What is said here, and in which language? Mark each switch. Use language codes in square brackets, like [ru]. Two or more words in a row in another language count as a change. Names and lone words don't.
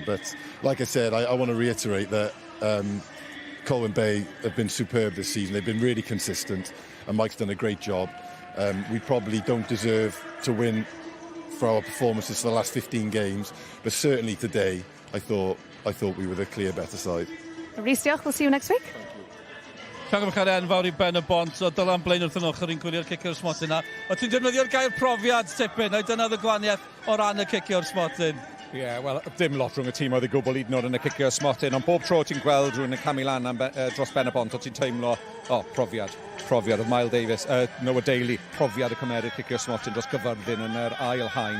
[en] But like I said, I want to reiterate that Colwyn Bay have been superb this season. They've been really consistent, and Mike's done a great job. We probably don't deserve to win for our performances for the last 15 games, but certainly today I thought we were the clear better side. [cy] Rhys, diolch. [en] We'll see you next week. [cy] Llongyfarchiad enfawr I Pen-y-bont, o Dylan Blaen wrth yn ochr i'n gwylio'r cicio'r smotyn na. O ti'n defnyddio'r gair profiad tipyn, neu dyna'r gwahaniaeth o ran y cicio'r smotyn? Wel, dim lot rhwng y tîm oedd y gwbl hyd yn oed yn y cicio'r smotyn, ond bob tro ti'n gweld rhywun yn camu lan dros Pen-y-bont, o ti'n teimlo, profiad oedd Wilde Davies, Noah Daly, profiad y cymeriad cicio'r smotyn dros Gyfyrddin yn yr ail haen.